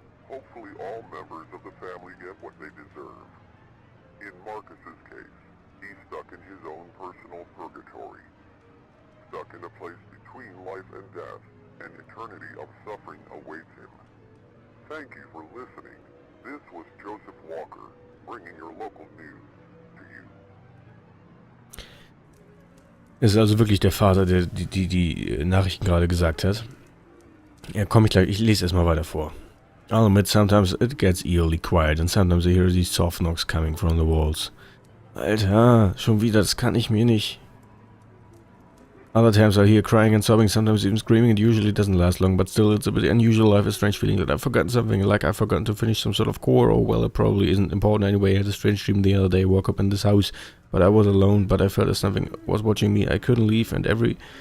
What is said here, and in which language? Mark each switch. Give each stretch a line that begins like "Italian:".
English: Hopefully all members of the family get what they deserve. In Marcus's case, he's stuck in his own personal purgatory. Stuck in a place between life and death, an eternity of suffering awaits him. Thank you for listening. This was Joseph Walker, bringing your local news to you.
German: Es ist also wirklich der Vater, der die Nachrichten gerade gesagt hat. Ja, komm ich gleich. Ich lese erstmal weiter vor.
English: I'll admit sometimes it gets eerily quiet and sometimes I hear these soft knocks coming from the walls.
German: Alter, schon wieder, das kann ich mir nicht.
English: Other times I hear crying and sobbing, sometimes even screaming. It usually doesn't last long, but still it's a bit unusual. I have a strange feeling that I've forgotten something, like I've forgotten to finish some sort of core. Oh well, it probably isn't important anyway. I had a strange dream the other day. I woke up in this house, but I was alone, but I felt as something was watching me. I couldn't leave and every...